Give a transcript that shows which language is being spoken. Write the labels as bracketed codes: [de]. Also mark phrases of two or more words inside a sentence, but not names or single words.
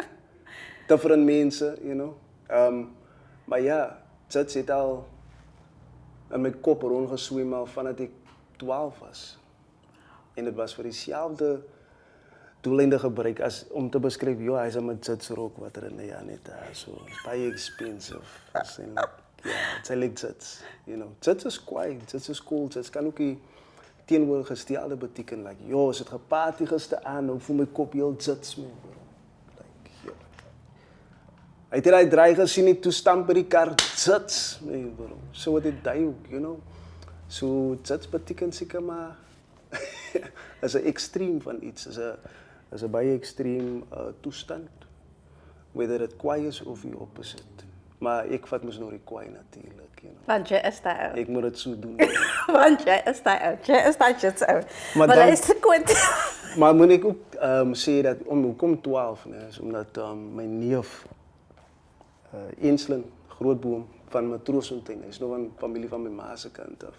[af] Different mense, maar ja, Jits het al in my kop rondgeswem al vandat ek 12 was. En dit was vir dieselfde doeleinde gebruik as om te beskryf, ja, hy's 'n Jits rok wat er in die aan het, so baie expensive. En ja, [en] it's like [af] Jits, Jits is kwaai, Jits is cool, Jits kan ook die teenoorgestelde beteken, like, ja, as het geparty gisteraan, dan voel my kop heel Jits mee, like, ja. Hy het hy draai gesien, die toestand by die kar, Jits, mee, bro. So wat het hy ook, So Jits beteken seker maar, is 'n ekstreem van iets, is 'n baie ekstreem toestand, [en] whether it [af] kwaai is of die opposite. Maar ek vat mos nou die kwaai natuurlik, Want jy is daai ou. Ek moet dit so doen. Want jy is daai ou. Jy is daai Jits ou. Maar dan, hy is te Quentin. Maar moet ek ook sê dat hoekom 12, is omdat my neef Ensling Grootboom van Matroosfontein, hy is nog 'n familie van my ma se kant af.